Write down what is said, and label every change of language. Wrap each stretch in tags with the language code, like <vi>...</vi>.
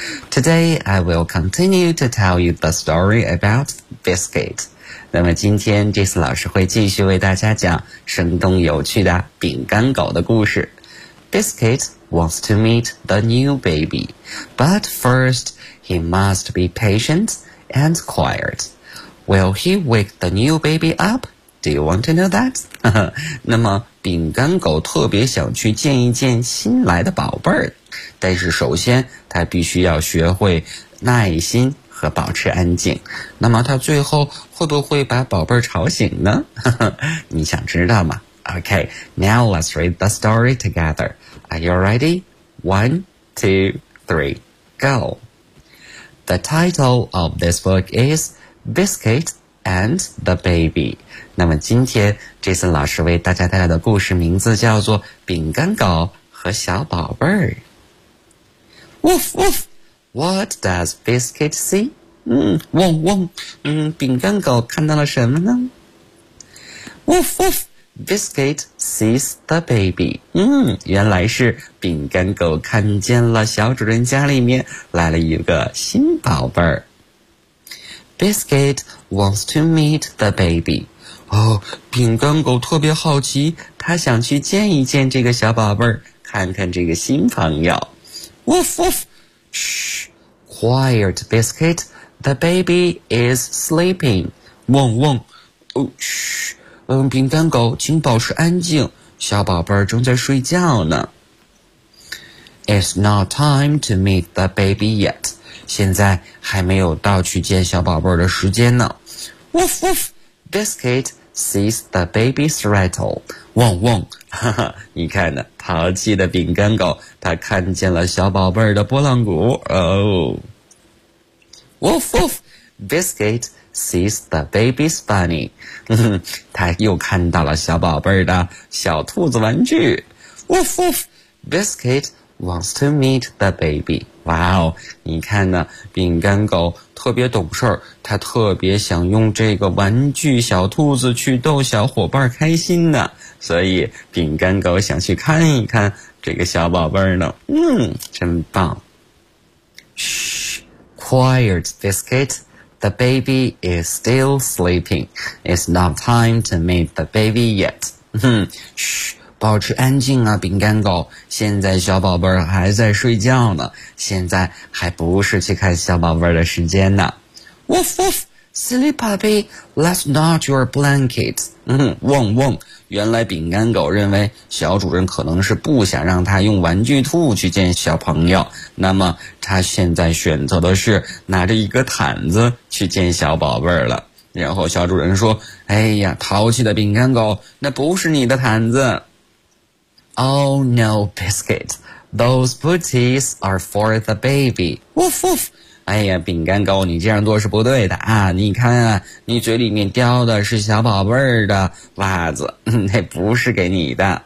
<en>Today, I will continue to tell you the story about Biscuit.</en> <zh>那么今天 Jason 老师会继续为大家讲生动有趣的饼干狗的故事。</zh> <en>Biscuit wants to meet the new baby, but first he must be patient and quiet. Will he wake the new baby up? Do you want to know that?</en> <zh>那么饼干狗特别想去见一见新来的宝贝儿，但是首先他必须要学会耐心和保持安静。那么他最后会不会把宝贝儿吵醒呢？你想知道吗？</zh> <en>Okay, now let's read the story together. Are you ready? 1, 2, 3, go. The title of this book is Biscuit and the Baby.</en> <zh>那么今天 Jason 老师为大家带来的故事名字叫做饼干狗和小宝贝儿。</zh> <en>Woof, woof! What does Biscuit see?</en> <zh>汪汪，饼干狗看到了什么呢？</zh> <en>Woof, woof! Biscuit sees the baby.</en> <zh>原来是饼干狗看见了小主人家里面来了一个新宝贝儿。</zh> <en>Biscuit wants to meet the baby.</en> <zh>哦，饼干狗特别好奇，他想去见一见这个小宝贝儿，看看这个新朋友。</zh> <en>Woof woof! Shh! Quiet, Biscuit. The baby is sleeping.</en> <zh>汪汪！哦，嘘。饼干狗请保持安静，小宝贝儿正在睡觉呢。</zh> <en>It's not time to meet the baby yet.</en> <zh>现在还没有到去见小宝贝儿的时间呢。</zh> <en>Woof woof! Biscuit sees the baby's rattle.</en> <zh>汪汪！哈哈，你看呢，淘气的饼干狗，它看见了小宝贝儿的拨浪鼓。</zh> <en>Woof woof! Biscuit sees the baby's bunny.</en> <zh>他又看到了小宝贝的小兔子玩具。</zh> <en>Woof woof! Biscuit wants to meet the baby.</en> <zh>哇哦，你看呢，饼干狗特别懂事，他特别想用这个玩具小兔子去逗小伙伴开心呢，所以饼干狗想去看一看这个小宝贝呢。真棒。</zh> <en>Shh! Quiet, Biscuit. The baby is still sleeping. It's not time to meet the baby yet.</en> <zh>保持安静啊，饼干狗。现在小宝贝儿还在睡觉呢，现在还不是去看小宝贝儿的时间呢。</zh> <en>Woof woof! Silly puppy, let's not your blanket.</en> <zh>汪汪！原来饼干狗认为小主人可能是不想让他用玩具兔去见小朋友，那么他现在选择的是拿着一个毯子去见小宝贝儿了。然后小主人说：“哎呀，淘气的饼干狗，那不是你的毯子。”</zh> <en>Oh no, Biscuit, those booties are for the baby. Woof woof!</en> <zh>哎呀，饼干狗，你这样做是不对的啊！你看啊，你嘴里面叼的是小宝贝儿的袜子，那不是给你的。</zh>